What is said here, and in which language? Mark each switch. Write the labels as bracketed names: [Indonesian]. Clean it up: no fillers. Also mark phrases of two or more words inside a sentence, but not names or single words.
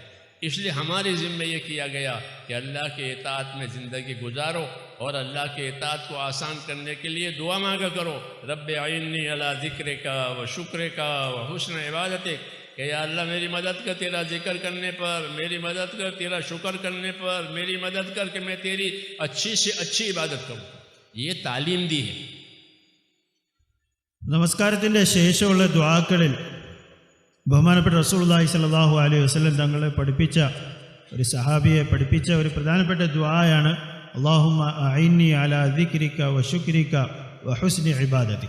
[Urdu] اس لیے ہمارے ذمہ یہ کیا گیا کہ اللہ کے اطاعت میں زندگی گزارو، اور اللہ کے اطاعت کو آسان کرنے کے لیے دعا مانگا کرو، [Arabic] رب اعنی علی ذکرک و شکرک و حسن عبادتک، [Urdu] کہ یا اللہ میری مدد کر تیرا ذکر کرنے پر، میری مدد کر تیرا شکر کرنے پر، میری مدد کر کہ میں تیری اچھی سے اچھی عبادت کروں. یہ تعلیم دی ہے. [Malayalam] നമസ്കാരത്തിൻ്റെ ശേഷമുള്ള ദുആകളിൽ ബഹുമാനപ്പെട്ട റസൂലുള്ളാഹി [Arabic] صلى الله عليه وسلم [Malayalam] തങ്ങളെ പഠിപ്പിച്ച, ഒരു സഹാബിയെ പഠിപ്പിച്ച ഒരു പ്രധാനപ്പെട്ട ദുആയാണ് [Arabic] اللهم أعني على ذكرك و شكرك و حسن عبادتك.